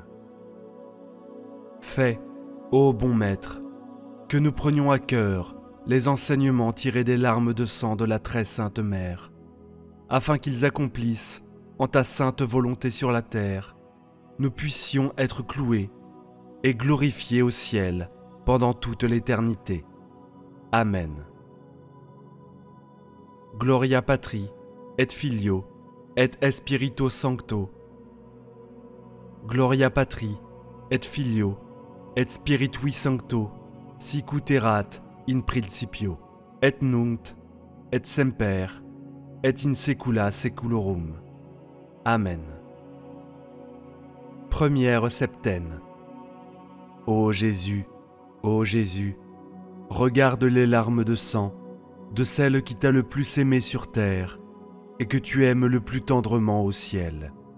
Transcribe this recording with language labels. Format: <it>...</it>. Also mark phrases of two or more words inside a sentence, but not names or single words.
<fr>Fais, ô bon Maître, que nous prenions à cœur les enseignements tirés des larmes de sang de la très sainte Mère, afin qu'ils accomplissent, en ta sainte volonté sur la terre, nous puissions être cloués et glorifiés au ciel pendant toute l'éternité. Amen.</fr> <la>Gloria Patri, et Filio, et Spirito Sancto. Gloria Patri, et Filio, et Spiritui Sancto, sicut erat in principio, et nunc, et semper, et in saecula saeculorum.</la> <fr>Amen. Première septaine. Ô Jésus, regarde les larmes de sang de celle qui t'a le plus aimé sur terre et que tu aimes le plus tendrement au ciel.</fr>